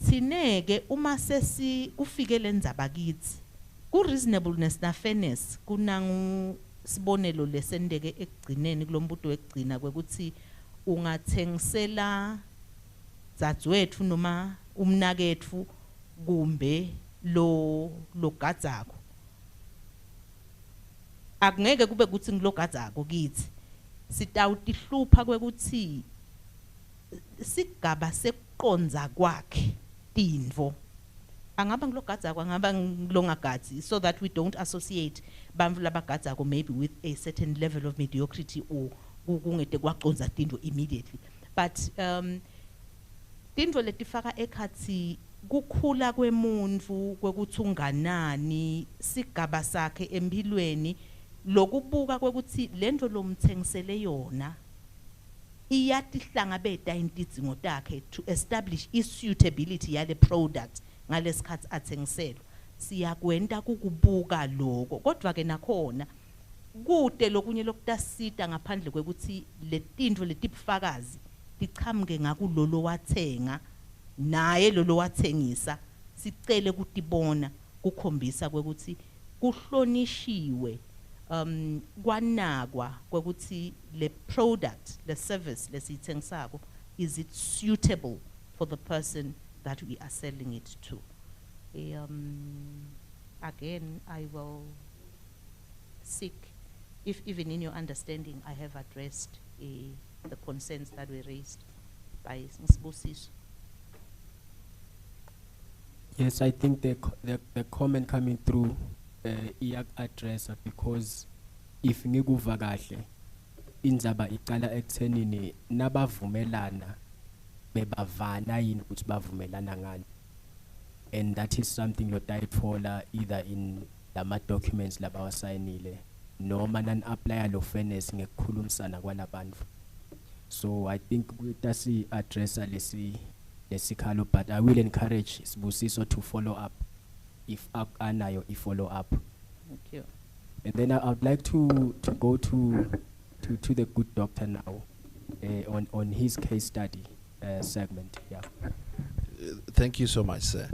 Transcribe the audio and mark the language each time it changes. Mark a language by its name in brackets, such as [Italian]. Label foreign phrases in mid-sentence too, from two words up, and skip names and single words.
[Swati] Thineke uma sesi kufike lendzaba kithi ku reasonableness na fairness kunangu sibonelo lesendeke ekugcineni kulombuto ekugcina kwekuthi ungathengisela dzadzewetfu noma umnaketfu kumbe lo gadzako akungeke kube kuthi ngilogadzako kithi sitawutihlupa kwekuthi sigaba sekuqondza kwakhe tintfo angaba ngilogadzako angaba ngilongagadzi [English] so that we don't associate [Swati] bantfu labagadzako [English] maybe with a certain level of mediocrity or [Swati] kungete kwaqondza tintfo [English] immediately but [Swati] tintfo letifaka ekhatsi kukhula kwemuntfu kwekuthi unganani sigaba sakhe empilweni lokubuka kwekuthi lento lomthengisele yona iyatihlangabeta intidzingo takhe [English] to establish [Swati] i-suitability yale product ngalesikhathi athengiselwa siyakwenta kukubuka lokho kodwa ke nakhona kude lokunye lokutasita ngaphandle kwekuthi letintfo letibufakazi tichamuke ngakulolo wathenga naye lolo wathengisa sicele kutibona kukhombisa kwekuthi kuhlonishiwe kwanakwa kwekuthi le product le service lesithengisako [English] is it suitable for the person that we are selling it to. Again, I will seek if even in your understanding I have addressed the concerns that were raised by Ms. Yes, I think the comment coming through [Swati] iyak address [English] because if [Swati] ngikuva kahle indzaba iqala ekuthenini nabavumelana bebavana yini ukuthi bavumelana ngani, [English] and that is something [Swati] yotayitfola [English] either in [Swati] lama documents labawasayinile noma nan-applya lo fairness ngekukhulumisana kwalabantu. [English] So I think [Swati] tasi addressa lesikhalo, [English] but I will encourage Sibusiso to follow up if anayo follow up. Thank you. And then I would like to go to the good doctor now on his case study segment. Yeah. Thank you so much, sir.